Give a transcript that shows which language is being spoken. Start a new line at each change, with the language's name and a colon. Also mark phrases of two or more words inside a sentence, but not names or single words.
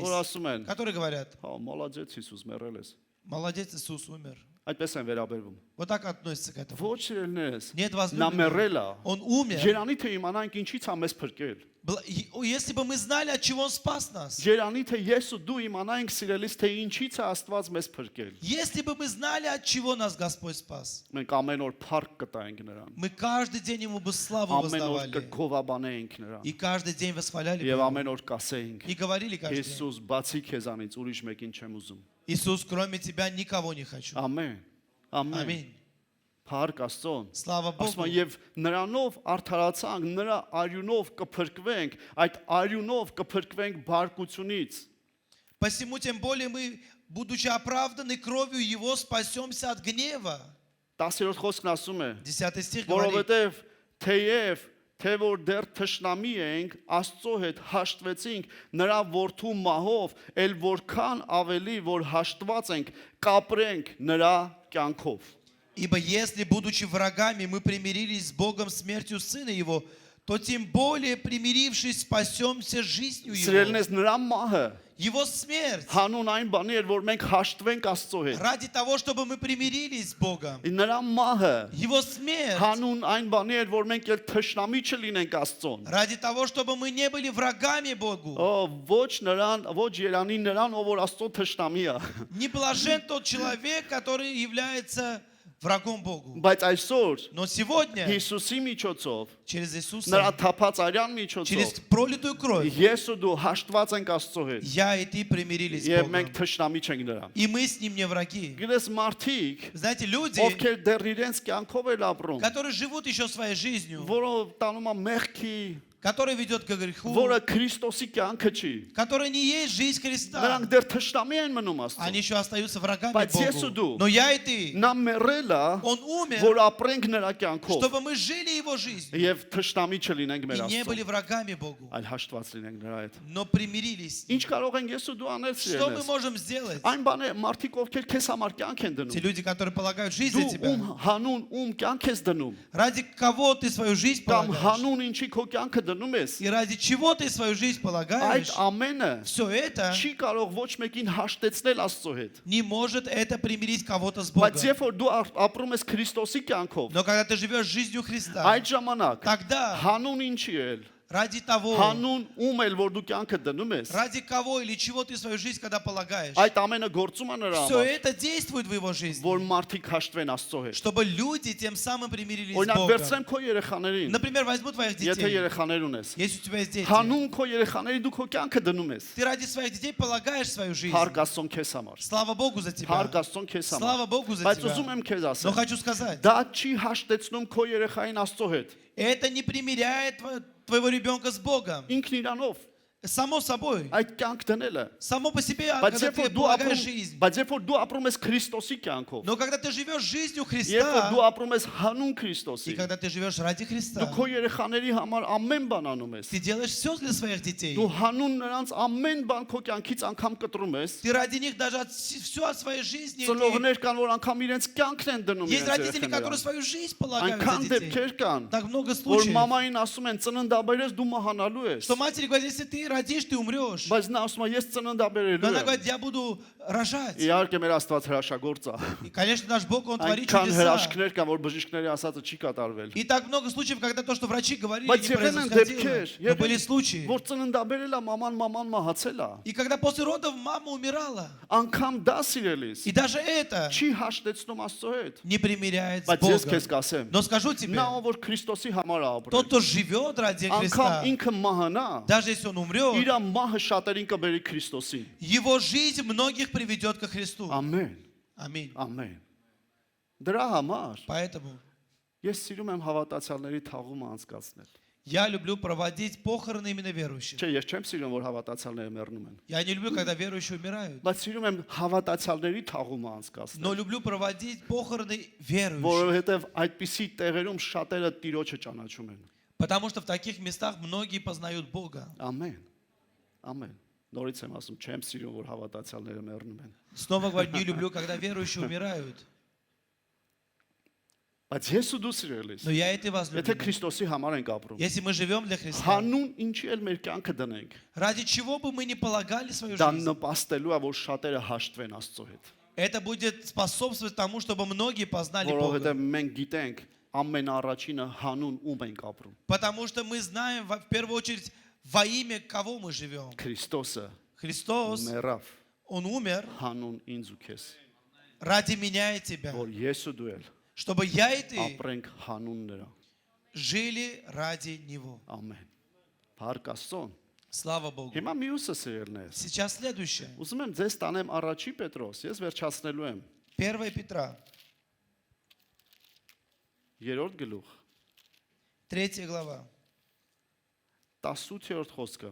Armenian: որ ասում են,
Russian: Которые говорят,
Armenian: հա, մոլադեց Հիսուս մեռել ես։
Russian: молодец, Иисус умер.
Armenian: Այդպես են վերաբերվում։
Russian: Вот так относятся к этому.
Armenian: Ոչ իրենես։
Russian: Нет
Armenian: Նա
Russian: возлюбленного.
Armenian: մեռել է։
Russian: Он умер.
Armenian: Երանի թե իմանանք ինչից է մեզ փրկել։
Russian: Если бы мы знали, от чего Он спас нас.
Armenian: Երանի թե ես ու դու իմանանք սիրելիս թե ինչից է Աստված մեզ փրկել։
Russian: Если бы мы знали, от чего нас Господь спас.
Armenian: Մենք ամեն օր փառք կտայինք նրան։
Russian: Мы каждый день Ему бы славу
Armenian: Ամեն օր
Russian: воздавали.
Armenian: կգովաբանեինք նրան։
Russian: И каждый день восхваляли бы
Armenian: Եվ
Russian: Его.
Armenian: ամեն օր կասեինք.
Russian: И говорили каждый день.
Armenian: Հիսուս, բացի քեզանից ուրիշ մեկին չեմ ուզում։
Russian: Иисус, кроме Тебя никого не хочу.
Armenian: Ամեն։ Ամեն։
Russian: Аминь.
Armenian: Փառք Աստծուն։
Russian: Слава
Armenian: Ասում
Russian: Богу.
Armenian: եմ, եւ նրանով արդարացանք, նրա արյունով կփրկվենք, այդ արյունով կփրկվենք բարկությունից։
Russian: Посему тем более мы, будучи оправданы кровью Его, спасемся от гнева.
Armenian: 10-րդ խոսքն ասում է.
Russian: 10 стих говорит,
Armenian: Որովհետև թեև թե որ դեռ թշնամի ենք, Աստծո հետ հաշտվեցինք նրա որդու մահով, ել որքան ավելի որ հաշտված ենք, կապրենք նրա կյանքով։
Russian: ибо если, будучи врагами, мы примирились с Богом смертью Сына Его, то тем более, примирившись, спасемся жизнью Его.
Armenian: Սիրելնես նրա մահը
Russian: Его смерть
Armenian: հանուն այն բանի էր, որ մենք հաշտվենք Աստծո հետ։
Russian: ради того, чтобы мы примирились с Богом.
Armenian: Նրա մահը
Russian: Его смерть
Armenian: հանուն այն բանի էր, որ մենք էլ թշնամի չլինենք Աստծոն։
Russian: ради того, чтобы мы не были врагами Богу.
Armenian: Ոչ նրան, ոչ Երանի նրան, ով որ Աստծո թշնամի է։
Russian: Не блажен тот человек, который является врагом Богу.
Armenian: Բայց այսօր
Russian: Но сегодня,
Armenian: Հիսուսի միջոցով,
Russian: через Иисуса,
Armenian: նրա թափած արյան
Russian: через
Armenian: միջոցով,
Russian: пролитую кровь,
Armenian: ես ու դու հաշտված ենք Աստծո հետ։
Russian: я и ты примирились с
Armenian: Եվ
Russian: Богом.
Armenian: մենք թշնամի չենք նրան։
Russian: И мы с Ним не враги.
Armenian: Գիտես մարդիկ,
Russian: Знаете, люди,
Armenian: ովքեր դեռ իրենց կյանքով էլ ապրում,
Russian: которые живут еще своей жизнью,
Armenian: որով տանում է մեղքի,
Russian: который ведет к греху,
Armenian: որը Քրիստոսի կյանքը չի։
Russian: который не есть жизнь Христа,
Armenian: Նրանք դեռ թշնամի են մնում
Russian: они
Armenian: Աստծո։
Russian: еще остаются врагами
Armenian: Բայց ես ու
Russian: Богу.
Armenian: դու,
Russian: Но я и ты,
Armenian: նա մեռել է,
Russian: Он умер,
Armenian: որ ապրենք նրա կյանքով
Russian: чтобы мы жили Его жизнью
Armenian: եւ թշնամի չլինենք
Russian: и
Armenian: մեր
Russian: не были
Armenian: Աստծո,
Russian: врагами Богу,
Armenian: այլ հաշտված լինենք նրա հետ։
Russian: но примирились.
Armenian: Ինչ կարող ենք ես ու դու անել
Russian: Что мы
Armenian: սիրելես։
Russian: можем сделать?
Armenian: Այն բանը մարդիկ ովքեր քեզ համար կյանք են
Russian: Те
Armenian: դնում։
Russian: люди, которые полагают жизнь за
Armenian: Դու
Russian: тебя,
Armenian: հանուն կյանք ես դնում,
Russian: ради кого ты свою жизнь
Armenian: կամ
Russian: полагаешь,
Armenian: հանուն ինչի քո կյանքը դնում ես։
Russian: и ради чего ты свою жизнь
Armenian: Այդ
Russian: полагаешь,
Armenian: ամենը
Russian: все это
Armenian: չի կարող ոչ մեկին հաշտեցնել Աստծո հետ։
Russian: не может это примирить кого-то с
Armenian: Բայց
Russian: Богом.
Armenian: երբ որ дու ապրում ես Քրիստոսի կյանքով,
Russian: Но когда ты живешь жизнью Христа,
Armenian: այդ ժամանակ
Russian: тогда
Armenian: հանուն ինչի էլ,
Russian: ради того,
Armenian: հանուն ում էլ որ դու կյանքը դնում ես,
Russian: ради кого или чего ты свою жизнь когда полагаешь,
Armenian: այդ ամենը գործում է նրա
Russian: все
Armenian: համար,
Russian: это действует в его жизни,
Armenian: որ մարդիկ հաշտվեն Աստծո հետ։
Russian: чтобы люди тем самым примирились с
Armenian: Օրինակ
Russian: Богом.
Armenian: վերցրեմ քո երեխաներին,
Russian: Например, возьму твоих
Armenian: եթե
Russian: детей.
Armenian: երեխաներ ունես,
Russian: Если у тебя есть дети,
Armenian: հանուն քո երեխաների դու քո կյանքը դնում ես։
Russian: ты ради своих детей полагаешь свою жизнь.
Armenian: Փառք Աստծուն քեզ համար։
Russian: Слава Богу за тебя.
Armenian: Փառք Աստծուն քեզ համար։
Russian: Слава Богу за
Armenian: Բայց ուզում
Russian: тебя.
Armenian: եմ քեզ
Russian: Но
Armenian: ասել,
Russian: хочу сказать,
Armenian: դա չի հաշտեցնում քո երեխային Աստծո հետ։
Russian: это не примиряет твоего ребенка с Богом.
Armenian: Ինքն իրանով
Russian: Само собой.
Armenian: այդ կյանք դնելը։
Russian: Само по себе,
Armenian: Բայց
Russian: когда
Armenian: երբ
Russian: ты
Armenian: որ դու
Russian: полагаешь
Armenian: ապրում,
Russian: жизнь.
Armenian: բայց երբ որ դու ապրում ես Քրիստոսի կյանքով,
Russian: Но когда ты живешь жизнью
Armenian: երբ որ
Russian: Христа,
Armenian: դու ապրում ես հանուն
Russian: и
Armenian: Քրիստոսի,
Russian: когда ты живешь ради
Armenian: դու
Russian: Христа,
Armenian: քո երեխաների համար ամեն բան անում ես։
Russian: ты делаешь все для своих детей.
Armenian: Դու հանուն նրանց ամեն բան քո կյանքից անգամ կտրում ես։
Russian: Ты ради них даже все от своей жизни. ты-
Armenian: Ծնողներ կան, որ անգամ իրենց кյանքն են դնում
Russian: Есть
Armenian: իրենց
Russian: родители, которые
Armenian: երեխաներին։
Russian: свою жизнь полагают
Armenian: Այնքան
Russian: за детей.
Armenian: դեպքեր կան,
Russian: Так много
Armenian: որ
Russian: случаев,
Armenian: մամային ասում են ծննդաբերես դու մահանալու ես։
Russian: что матери говорят, если ты родишь, ты умрешь.
Armenian: Բայց նա ասում է ես ծննդաբերելու
Russian: Но она
Armenian: եմ։
Russian: говорит, я буду рожать.
Armenian: Իհարկե մեր Աստված հրաշագործ է։
Russian: И, конечно, наш Бог, Он творит
Armenian: Այնքան
Russian: чудеса.
Armenian: հրաշքներ կան, որ բժիշկների ասածը չի կատարվել։
Russian: И так много случаев, когда то, что врачи говорили,
Armenian: Բայց
Russian: не
Armenian: եղել են
Russian: происходило.
Armenian: դեպքեր,
Russian: Но были случаи.
Armenian: որ ծննդաբերել է մաման մահացել է։
Russian: И когда после родов мама умирала,
Armenian: Անգամ դա սիրելիս
Russian: и даже это
Armenian: չի հաշտեցնում Աստծո հետ։
Russian: не примиряет с
Armenian: Բայց ես
Russian: Богом.
Armenian: քեզ կասեմ,
Russian: Но скажу тебе,
Armenian: նա ով որ Քրիստոսի համար է ապրել,
Russian: тот, кто живет ради
Armenian: անգամ
Russian: Христа,
Armenian: ինքը մահանա,
Russian: даже если он умрет,
Armenian: իր մահը շատերին կբերի Քրիստոսին։
Russian: его жизнь многих приведет ко Христу.
Armenian: Ամեն,
Russian: Аминь.
Armenian: ամեն։ Դրա համար
Russian: Поэтому
Armenian: ես սիրում եմ հավատացյալների թաղումը անցկացնել։
Russian: я люблю проводить похороны именно верующих.
Armenian: Չէ, ես չեմ սիրում, որ հավատացյալները մեռնում են,
Russian: Я не люблю, когда верующие умирают,
Armenian: բայց սիրում եմ հավատացյալների թաղումը
Russian: но
Armenian: անցկացնել,
Russian: люблю проводить похороны верующих.
Armenian: որովհետև այդպիսի տեղերում շատերը Տիրոջը ճանաչում են։
Russian: Потому что в таких местах многие познают Бога.
Armenian: Ամեն։ Ամեն։ Նորից եմ ասում, չեմ սիրում, որ հավատացյալները մեռնում են։
Russian: Снова говорю, не люблю, когда верующие умирают.
Armenian: Բայց ես ու դու սիրելիս,
Russian: Но я и ты
Armenian: եթե
Russian: возлюбленный.
Armenian: Քրիստոսի համար ենք ապրում,
Russian: Если мы живем для Христа,
Armenian: հանուն ինչի էլ մեր կյանքը դնենք,
Russian: ради чего бы мы ни полагали свою
Armenian: դա
Russian: жизнь,
Armenian: նպաստելու է, որ շատերը հաշտվեն Աստծո հետ։
Russian: это будет способствовать тому, чтобы многие познали
Armenian: Որովհետև
Russian: Бога.
Armenian: մենք գիտենք ամենաառաջինը հանուն ում ենք ապրում։
Russian: Потому что мы знаем, в первую очередь, во имя кого мы живем.
Armenian: Քրիստոսը
Russian: Христос,
Armenian: մեռավ
Russian: Он умер
Armenian: հանուն ինձ ու քեզ,
Russian: ради меня и тебя,
Armenian: որ ես ու դու էլ
Russian: чтобы я и ты
Armenian: ապրենք հանուն նրա։
Russian: жили ради Него.
Armenian: Ամեն։ Փառք Աստծուն։
Russian: Слава Богу.
Armenian: Հիմա մյուսը սիրելնես։
Russian: Сейчас следующее.
Armenian: Ուզում եմ ձեզ տանեմ առաջի Պետրոս, ես վերջացնելու եմ։
Russian: 1 Петра,
Armenian: 3-րդ գլուխ,
Russian: 3 глава,
Armenian: 18-րդ խոսքը։